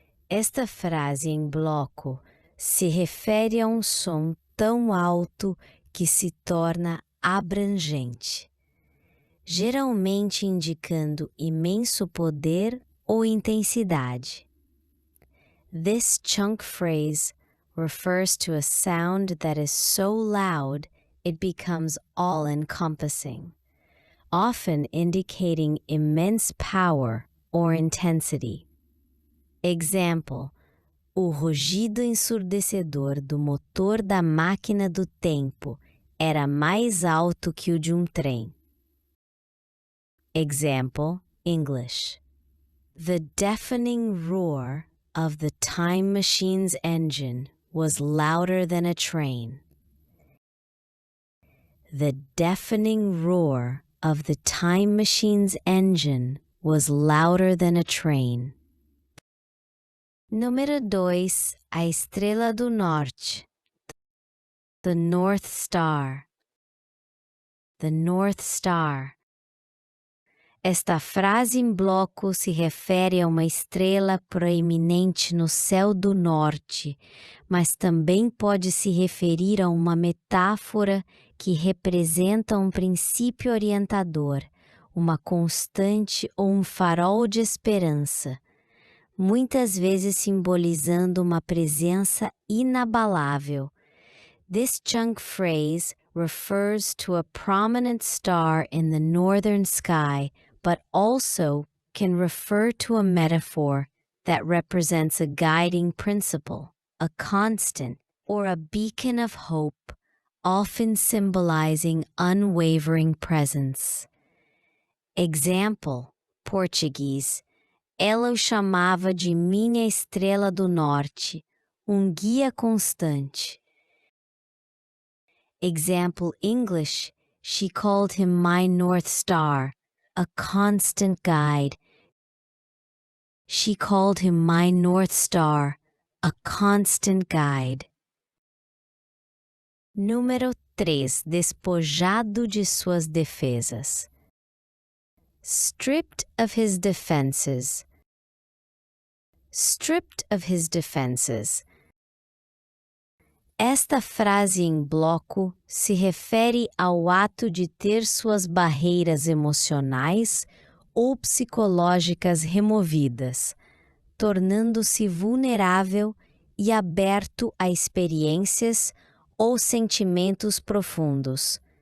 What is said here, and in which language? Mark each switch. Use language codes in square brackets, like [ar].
[pt] Esta frase em bloco se refere a um som tão alto que se torna abrangente, geralmente indicando imenso poder ou intensidade. [en] This chunk phrase refers to a sound that is so loud it becomes all-encompassing, often indicating immense power or intensity. Example: [pt] o rugido ensurdecedor do motor da máquina do tempo era mais alto que o de um trem. [en] Example, English. The deafening roar of the time machine's engine was louder than a train. The deafening roar of the time machine's engine was louder than a train. [pt] Número 2. A estrela do norte. [en] The North Star. The North Star. [pt] Esta frase em bloco se refere a uma estrela proeminente no céu do norte, mas também pode se referir a uma metáfora que representa um princípio orientador, uma constante ou um farol de esperança, muitas vezes simbolizando uma presença inabalável. [en] This chunk phrase refers to a prominent star in the northern sky, but also can refer to a metaphor that represents a guiding principle, a constant, or a beacon of hope, often symbolizing unwavering presence. Example, Português. [pt] Ela o chamava de minha estrela do norte, guia constante. [en] Example, English. She called him my North Star, a constant guide. She called him my North Star, a constant guide. [pt] Número 3. Despojado de suas defesas. [en] Stripped of his defenses. Stripped of his defenses. [pt] Esta frase em bloco se refere ao ato de ter suas barreiras emocionais ou psicológicas removidas, tornando-se vulnerável e aberto a experiências ou sentimentos profundos.